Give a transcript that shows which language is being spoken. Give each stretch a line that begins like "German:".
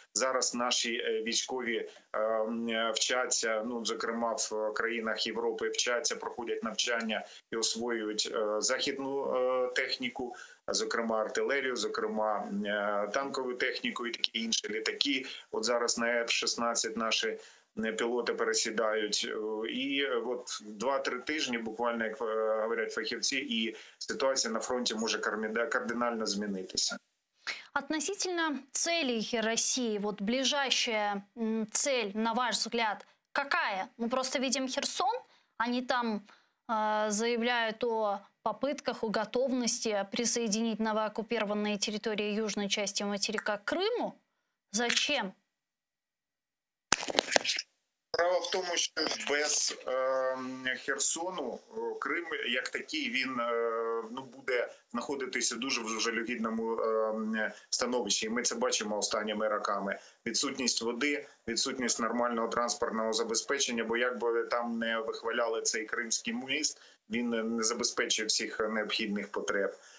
Ukrainian: Зараз наші військові вчаться, зокрема в країнах Європи вчаться, проходять навчання і освоюють західну техніку, зокрема артилерію, зокрема танкову техніку і такі інші літаки. От зараз на F-16 наші пілоти пересідають. І от 2-3 тижні, буквально, як говорять фахівці, і ситуація на фронті може кардинально змінитися.
Russian: Относительно целей России, вот ближайшая цель, на ваш взгляд, какая? Мы просто видим Херсон, они там заявляют о попытках, о готовности присоединить новооккупированные территории южной части материка к Крыму. Зачем?
Ukrainian: Справа в тому, що без Херсону Крим як такий, він буде знаходитися дуже в жалюгідному становищі. І ми це бачимо останніми роками. Відсутність води, відсутність нормального транспортного забезпечення, бо як би там не вихваляли цей Кримський міст, він не забезпечує всіх необхідних потреб.